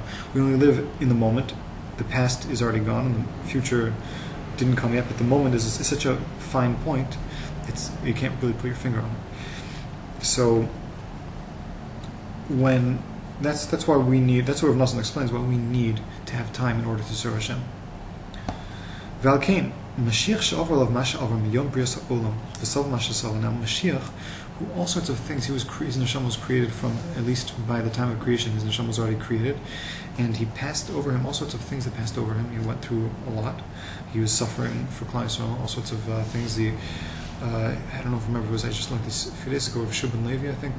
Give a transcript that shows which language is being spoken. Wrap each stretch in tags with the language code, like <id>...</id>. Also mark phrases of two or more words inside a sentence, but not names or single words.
<en>We only live in the moment. The past is already gone, and the future didn't come yet, but the moment is such a fine point, you can't really put your finger on it. So that's why we need, that's what Rav Nosson explains, why we need to have time in order to serve Hashem.</en> <he>ולכן משיח שעובר עליו מה שעובר מיום בריאת העולם וסב מה שסב. Now Mashiach, who all sorts of things, his neshama was created from, at least by the time of creation, his neshama was already created, and he passed over him all sorts of things that passed over him. He went through a lot. He was suffering for כלל ישראל, all sorts of things. I don't know if you remember, I just learned this a few days ago, of Shubin Levi, I think.</he>